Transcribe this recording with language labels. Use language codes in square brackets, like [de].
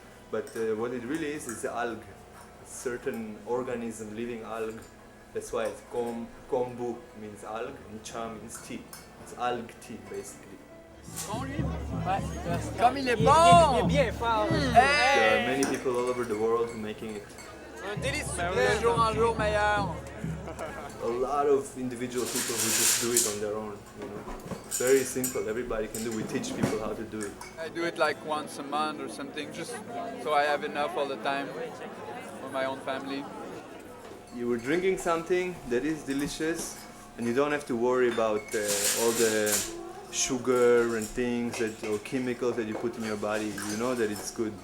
[en] But what it really is algae, certain organism, living algae. That's why it's kombu means algae and cha means tea. It's algae tea basically. [fr] Comme il est bon! Il est bien fort. [en] There are many people all over the world making it. [fr] Un délice de jour en jour meilleur. [en] A lot of individual people who just do it on their own, you know. Very simple, everybody can do. We teach people how to do it. I do it like once a month or something, just so I have enough all the time for my own family. You were drinking something that is delicious, and you don't have to worry about all the sugar and things that, or chemicals that you put in your body. You know that it's good.